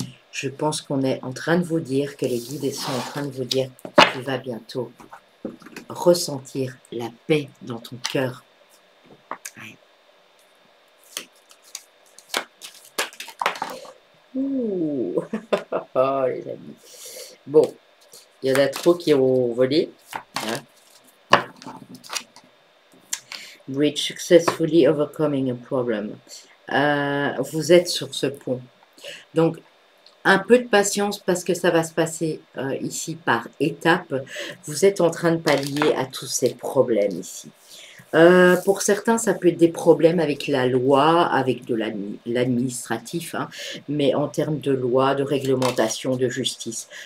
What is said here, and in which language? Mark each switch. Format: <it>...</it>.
<fr>Je pense qu'on est en train de vous dire, que les guides sont en train de vous dire, tu vas bientôt ressentir la paix dans ton cœur. Ouais. Ouh. Oh les amis. Bon, il y en a trop qui ont volé. Hein.</fr> <en>Bridge successfully overcoming a problem.</en> <fr>Vous êtes sur ce pont. Donc, un peu de patience parce que ça va se passer ici par étapes. Vous êtes en train de pallier à tous ces problèmes ici. Pour certains, ça peut être des problèmes avec la loi, avec de l'administratif, hein, mais en termes de loi, de réglementation, de justice.</fr>